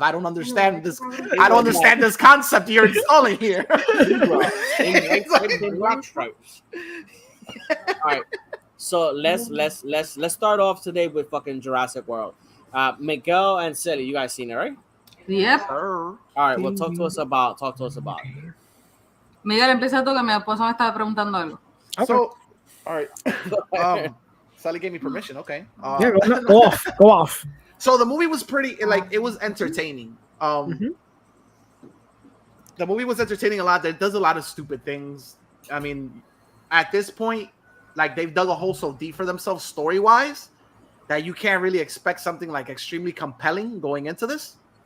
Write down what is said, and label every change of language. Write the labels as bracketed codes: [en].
[en] I don't understand this. I don't understand this concept you're installing here. Black stripes. All right. So let's start off today with fucking Jurassic World. Miguel and Sally, you guys seen it, right? Yep. All right. Well, talk to us about it. [es] Miguel, empieza tú que mi esposo me estaba preguntando algo. [en] So, all right. Sally gave me permission. Okay. Yeah, go off. So the movie was it was entertaining. The movie was entertaining a lot. It does a lot of stupid things. I mean, at this point, like they've dug a hole so deep for themselves story-wise that you can't really expect something like extremely compelling going into this.